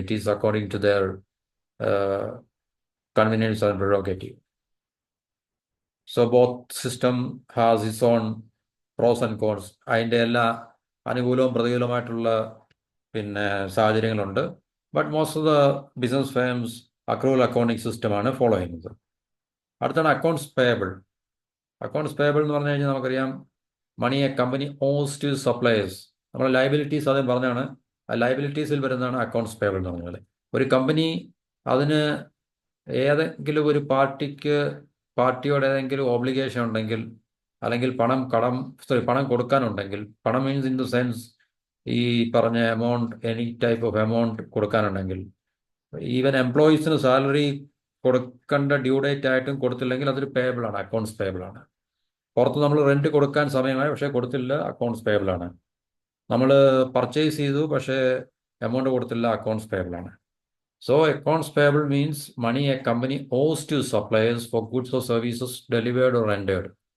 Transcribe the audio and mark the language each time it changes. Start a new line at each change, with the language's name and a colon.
English: It is according to their convenience and prerogative. So both system has its own pros and cons.
Malayalam: അതിൻ്റെ എല്ലാ അനുകൂലവും പ്രതികൂലമായിട്ടുള്ള സാഹചര്യങ്ങളുണ്ട്.
English: but most of the business firms accrual accounting
Malayalam: സിസ്റ്റമാണ് follow ചെയ്യുന്നത്. അടുത്താണ് accounts payable. Accounts payable എന്ന് പറഞ്ഞു കഴിഞ്ഞാൽ നമുക്കറിയാം,
English: Money a company owes to suppliers.
Malayalam: നമ്മുടെ ലയബിലിറ്റീസ് ആദ്യം പറഞ്ഞാണ്, ആ ലയബിലിറ്റീസിൽ വരുന്നതാണ് അക്കൗണ്ട്സ് പേയബിൾ എന്ന് പറഞ്ഞാൽ. ഒരു കമ്പനി അതിന് ഏതെങ്കിലും ഒരു പാർട്ടിയോട് ഏതെങ്കിലും ഓബ്ലിഗേഷൻ ഉണ്ടെങ്കിൽ, അല്ലെങ്കിൽ പണം കൊടുക്കാനുണ്ടെങ്കിൽ, പണം
English: means in the sense
Malayalam: ഈ പറഞ്ഞ amount,
English: any type of amount
Malayalam: കൊടുക്കാനുണ്ടെങ്കിൽ, even എംപ്ലോയീസിന് salary കൊടുക്കേണ്ട ഡ്യൂ ഡേറ്റ് ആയിട്ടും കൊടുത്തില്ലെങ്കിൽ അതൊരു പേയബിൾ ആണ്, അക്കൗണ്ട്സ് പേയബിൾ ആണ്. പുറത്ത് നമ്മൾ റെന്റ് കൊടുക്കാൻ സമയമായി പക്ഷേ കൊടുത്തില്ല, അക്കൗണ്ട്സ് പേയബിൾ ആണ്. നമ്മൾ പർച്ചേസ് ചെയ്തു പക്ഷേ എമൗണ്ട് കൊടുത്തില്ല, അക്കൗണ്ട്സ് പേയബിൾ ആണ്.
English: So accounts payable means money a company owes to suppliers for goods or services delivered or rendered.